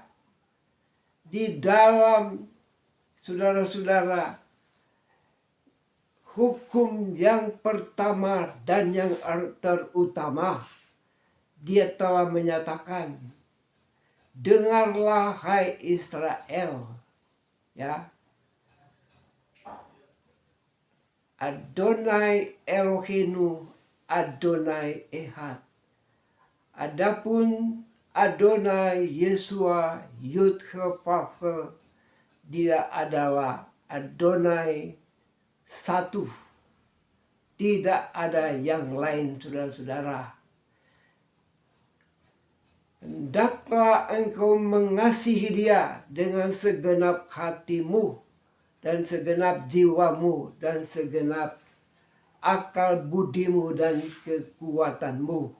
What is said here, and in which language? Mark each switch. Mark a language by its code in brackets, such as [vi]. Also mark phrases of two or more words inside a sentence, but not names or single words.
[id] Di dalam, saudara-saudara, hukum yang pertama dan yang terutama, Dia telah menyatakan, dengarlah hai Israel, ya. [he] אדוני אלוהינו אדוני אחד. [id] Adapun Adonai Yeshua Yod-Heh-Vav-Heh, Dia adalah Adonai satu. Tidak ada yang lain, saudara-saudara. Hendaklah engkau mengasihi Dia dengan segenap hatimu dan segenap jiwamu dan segenap akal budimu dan kekuatanmu.